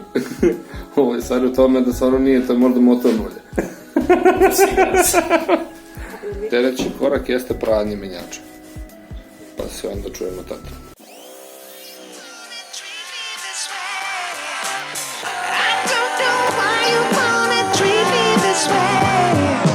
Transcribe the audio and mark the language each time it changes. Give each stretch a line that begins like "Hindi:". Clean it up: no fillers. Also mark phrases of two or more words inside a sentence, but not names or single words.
Serbian: ovo je stvar u tome da stvarno nije, to je možda motorno ulje. Sljedeći korak jeste pranje menjača. Pa se onda čujemo tada.
English: I don't know why you wanna treat me this way.